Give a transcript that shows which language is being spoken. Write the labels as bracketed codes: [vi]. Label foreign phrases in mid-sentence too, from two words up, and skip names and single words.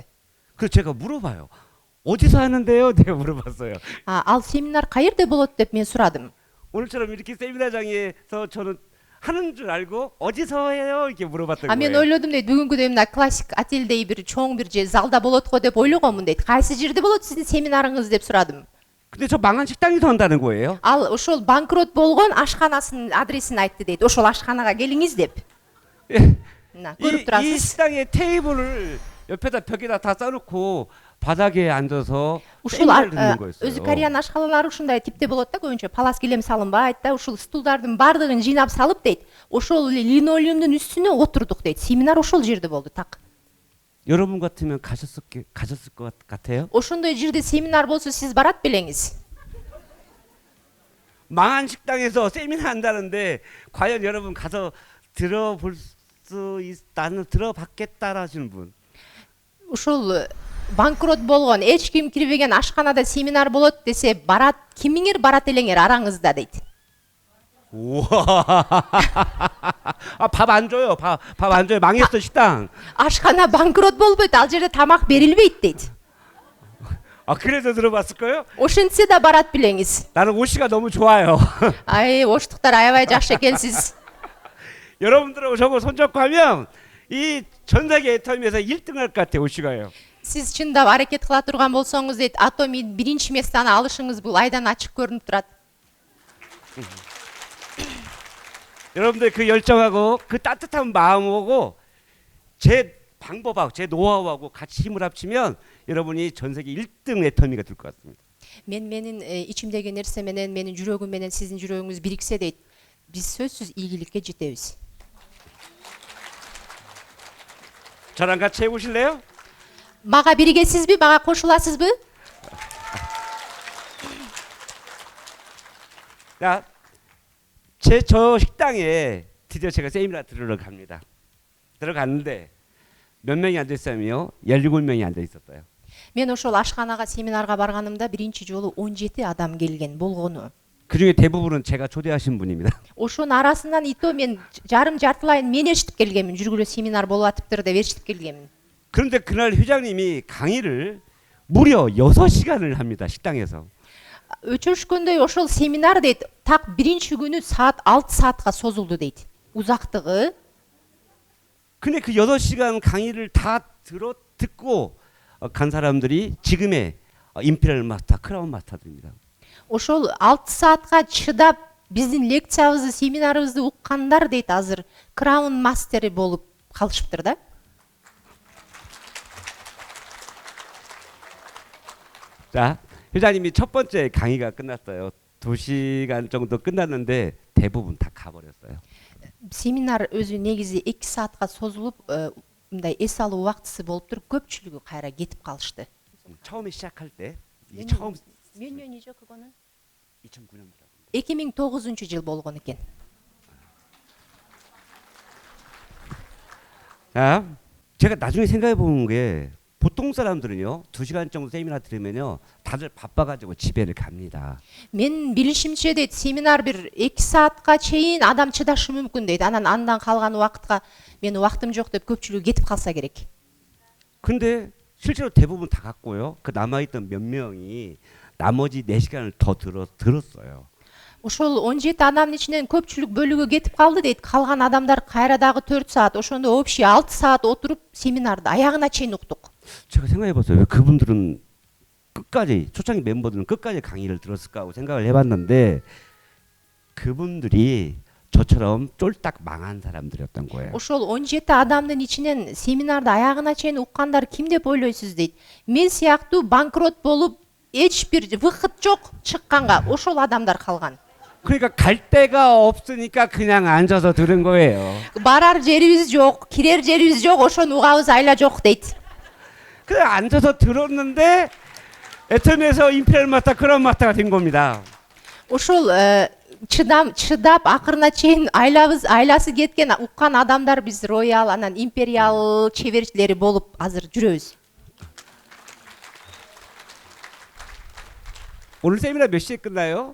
[ko] 그래서 제가 물어봐요. 어디서 하는데요? 내가 물어봤어요. [ky] Ал семинар каерде болот деп мен сурадым. [ko] 오늘처럼 이렇게 세미나장에서 저는 하는 줄 알고 어디서 해요? 이렇게 물어봤던 [ky] Мен [ko] 거예요. [ky] ойлодум дейт, бүгүнкүдөй мына классик отельдей бир чоң бир же залда болот го деп ойлогонмун дейт. Кайсы жерде болот сиздин семинарыңыз деп сурадым. [ko] 근데 저 망한 식당에서 한다는 거예요. [ky] Ал ошол банкрот болгон ашканасынын адресин айтты дейт. Ошол ашканага келиңиз деп. Мына көрүп [ko] 이 [ky] турасыз. [ko] 식당에 테이블을 옆에다 벽에다 다 쌓아놓고 바닥에 앉아서 [ky] Ушул [ko] 세미나를 듣는 거였어요. [ky] өзү кореян ашканалары ушундай типте болот да, көбүнчө палас килем салынбайт да, ушул стулдардын баардыгын жыйнап салып дейт. Ошол линолеумдун үстүнө отурдук дейт. Семинар ошол жерде болду так. [ko] 여러분 같으면 가셨을 것 같아요? [ky] Ошондой жерде семинар болсо сиз барат белеңиз. [ko] 망한 식당에서 세미나 한다는데 과연 여러분 가서 들어볼 나는 들어봤겠다라 하시는 분. [ky] ушул банкрот болгон эч ким кирбеген ашканада семинар болот десе барат, кимиңер барат элеңер араңызда дейт. [ko] 우와. 밥 안 줘요. 밥 안 줘요. 망했어 식당. [ky] ашкана банкрот болбойт, ал жерде тамак берилбейт дейт. [ko] 그래서 들어봤을 거예요? [ky] Ошентсе да барат билеңиз. [ko] 나는 오씨가 너무 좋아요. [ky] Ай, оштуктар аябай жакшы экенсиз. [ko] 여러분들하고 저거 손잡고 하면 이 전 세계 애터미에서 1등 할 것 같아요. 오씨가요. [ky] Сиз чындап аракет кыла турган болсоңуз дейт, атоми биринчи местаны алышыңыз бул айдан ачык көрүнүп турат. [ko] 여러분들 그 열정하고 그 따뜻한 마음하고 제 방법하고 제 노하우하고 같이 힘을 합치면 여러분이 전 세계 1등 애터미가 될 것 같습니다. [ky] Менин ичимдеги нерсе менен, менин жүрөгүм менен сиздин жүрөгүңүз бириксе дейт, биз сөзсүз ийгиликке жетебиз. [ko] 저랑 같이 해보실래요? [ky] Мага биригесизби, мага кошуласызбы? [ko] 자, 저 식당에 드디어 제가 세미나 들으러 갑니다. 들어갔는데 몇 명이 앉아 있었냐면요, 17명이 앉아 있었어요. [ky] Мен ошол ашканага семинарга барганымда биринчи жолу 17 адам келген болгону. [ko] 그 중에 대부분은 제가 초대하신 분입니다. [ky] Ошонун арасынан ито мен жартылайын мен ээрчитип келгенмин. Жүргүлө семинар болуп атыптыр деп ээрчитип келгенмин. [ko] 그런데 그날 회장님이 강의를 무려 6시간을 합니다. 식당에서. [ky] Өчүрүшкөндөй ошол семинар дейт, так биринчи күнү саат 6 саатка созулду дейт. Узактыгы. [ko] 근데 그 6시간 강의를 다 듣고 간 사람들이 지금의 임페리얼 마스터, 크라운 마스터들입니다. [ky] Ошол 6 саатка чыдап биздин лекциябызды, семинарыбызды уккандар дейт азыр краун мастери болуп калышыптыр да. [ko] 자, 회장님이 첫 번째 강의가 끝났어요. 2시간 정도 끝났는데 대부분 다 가버렸어요. [ky] Семинар өзү негизи 2 саатка созулуп, мындай эс алуу убактысы болуп туруп, көпчүлүгү кайра кетип калышты. [ko] 처음에 시작할 때 이 처음 몇 년이죠 그거는? 2009년부터. [ky] 2009-жыл болгон экен. [ko] 자, 제가 나중에 생각해 본 게 보통 사람들은요 2시간 정도 세미나 들으면요 다들 바빠가지고 집에를 갑니다. [ky] Мен билишимче дейт, семинар бир 2 саатка чейин адам чыдашы мүмкүн дейт. Андан калган убакытка мен убактым жок деп көпчүлүгү кетип калса керек. [ko] 근데 실제로 대부분 다 갔고요. 그 남아있던 몇 명이 나머지 4시간을 더 들었어요. [ky] Ошол 17 адамдын ичинен көпчүлүк бөлүгү кетип калды дейт. Калган адамдар кайра дагы 4 саат, ошондо общий 6 саат отуруп семинарды аягына чейин уктук. [ko] 제가 생각해봤어요. 왜 그분들은 끝까지 초창기 멤버들은 끝까지 강의를 들었을까 하고 생각을 해봤는데 그분들이 저처럼 쫄딱 망한 사람들이었던 거예요. [ky] Ошол 17 адамдын ичинен семинарды аягына чейин уккандар ким деп ойлойсуз дейт. Мен сыяктуу банкрот болуп эч бир выход жок чыкканга ошол адамдар калган. [ko] 그러니까 갈 데가 없으니까 그냥 앉아서 들은 거예요. [ky] Барар жерибиз жок, кирер жерибиз жок, ошону угабыз айла жок дейт. [ko] 그래 앉아서 들었는데 애터미에서 임페리얼 마스터, 크라운 마스터가 된 겁니다. [ky] Ошол чыдап акырына чейин айласы кеткен уккан адамдар биз роял, анан империал чеберчилери болуп азыр жүрөбүз. [ko] 오늘 세미나 몇 시에 끝나요?